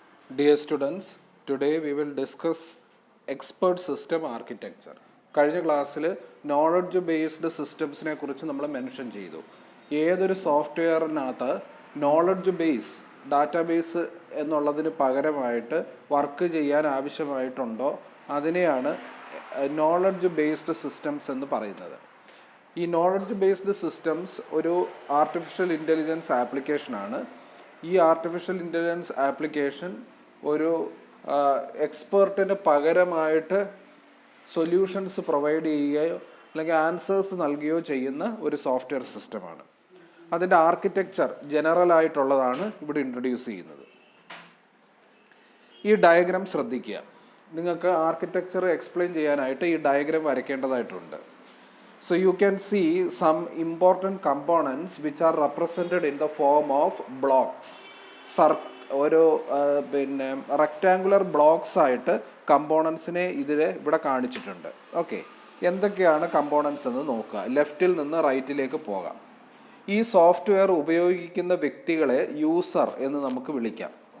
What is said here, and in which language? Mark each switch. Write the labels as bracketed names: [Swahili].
[English] Dear students, today we will discuss expert system architecture. [Malayalam] കഴിഞ്ഞ ക്ലാസ്സിൽ knowledge based സിസ്റ്റംസിനെ കുറിച്ച് നമ്മൾ മെൻഷൻ ചെയ്തു. ഏതൊരു സോഫ്റ്റ്വെയറിനകത്ത് നോളജ് ബേസ് ഡാറ്റാബേസ് എന്നുള്ളതിന് പകരമായിട്ട് വർക്ക് ചെയ്യാൻ ആവശ്യമായിട്ടുണ്ടോ അതിനെയാണ് നോളജ് ബേസ്ഡ് സിസ്റ്റംസ് എന്ന് പറയുന്നത്. ഈ നോളജ് ബേസ്ഡ് സിസ്റ്റംസ് ഒരു ആർട്ടിഫിഷ്യൽ ഇൻ്റലിജൻസ് ആപ്ലിക്കേഷനാണ്. ഈ ആർട്ടിഫിഷ്യൽ ഇൻ്റലിജൻസ് ആപ്ലിക്കേഷൻ ഒരു എക്സ്പേർട്ടിന് പകരമായിട്ട് സൊല്യൂഷൻസ് പ്രൊവൈഡ് ചെയ്യുകയോ അല്ലെങ്കിൽ ആൻസേഴ്സ് നൽകുകയോ ചെയ്യുന്ന ഒരു സോഫ്റ്റ്വെയർ സിസ്റ്റമാണ്. അതിൻ്റെ ആർക്കിടെക്ചർ ജനറൽ ആയിട്ടുള്ളതാണ് ഇവിടെ ഇൻട്രൊഡ്യൂസ് ചെയ്യുന്നത്. ഈ ഡയഗ്രാം ശ്രദ്ധിക്കുക. നിങ്ങൾക്ക് ആർക്കിടെക്ചർ എക്സ്പ്ലെയിൻ ചെയ്യാനായിട്ട് ഈ diagram വരയ്ക്കേണ്ടതായിട്ടുണ്ട്. [English] So you can see some important components which are represented in the form of blocks. [Malayalam] ഒരു റെക്റ്റാങ്കുലർ ബ്ലോക്സ് ആയിട്ട് കമ്പോണൻസിനെ ഇവിടെ കാണിച്ചിട്ടുണ്ട്. ഓക്കെ, എന്തൊക്കെയാണ് കമ്പോണൻസ് എന്ന് നോക്കുക. ലെഫ്റ്റിൽ നിന്ന് റൈറ്റിലേക്ക് പോകാം. ഈ സോഫ്റ്റ്വെയർ ഉപയോഗിക്കുന്ന വ്യക്തികളെ യൂസർ എന്ന് നമുക്ക് വിളിക്കാം.